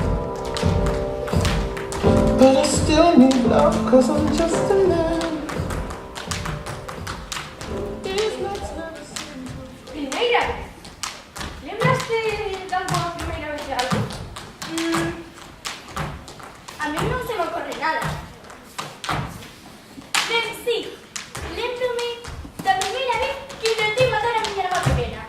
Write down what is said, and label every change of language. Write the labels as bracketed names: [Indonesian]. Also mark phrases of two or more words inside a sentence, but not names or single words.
[English] But I still need love, cause I'm just a man. These nights never seem to [Galician] Primeira vez. Lembraste de alguma primeira vez de algo? A mí non se me ocorre nada. Ben, sí. Lémbrome da primeira vez que intentei matar a miña irmá pequena.